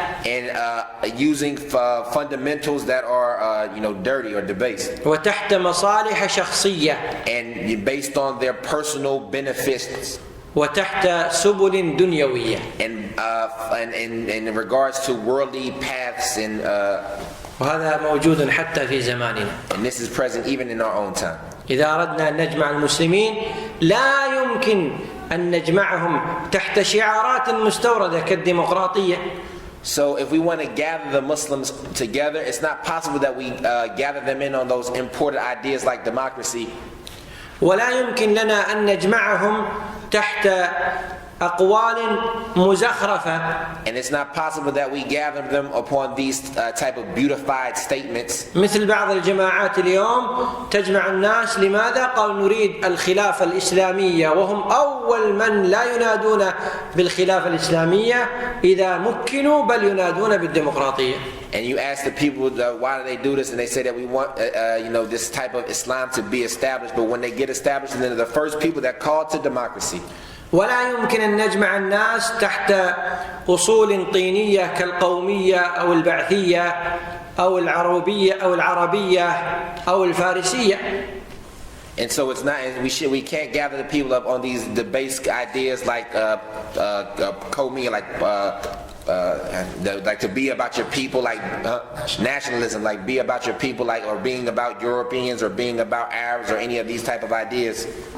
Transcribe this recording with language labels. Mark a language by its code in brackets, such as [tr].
[en] And using fundamentals that are dirty or debased. [ar] وتحت مصالح شخصية. [en] And based on their personal benefits. [ar] وتحت سبل دنيوية. [en] And in regards to worldly paths and [ar] وهذا موجود حتى في زماننا. [en] And this is present even in our own time. [ar] إذا أردنا أن نجمع المسلمين لا يمكن أن نجمعهم تحت شعارات مستوردة كالديمقراطية. [en] So if we want to gather the Muslims together, it's not possible that we gather them in on those imported ideas like democracy. [ar] ولا يمكن لنا أن نجمعهم تحت أقوال مزخرفة. [en] And it's not possible that we gather them upon these type of beautified statements. [ar] مثل بعض الجماعات اليوم تجمع الناس، لماذا؟ قال نريد الخلافة الإسلامية، وهم أول من لا ينادون بالخلافة الإسلامية إذا مكنوا، بل ينادون بالديمقراطية. [en] And you ask the people why do they do this, and they say that we want this type of Islam to be established, but when they get established, and they're the first people that call to democracy. [ar] ولا يمكن أن نجمع الناس تحت أصول طينية كالقومية أو البعثية أو العربية أو الفارسية. [en] And so it's not, we can't gather the people up on these basic ideas like Qawmiyya, like to be about your people, like nationalism, like be about your people, like, or being about Europeans or being about Arabs or any of these type of ideas.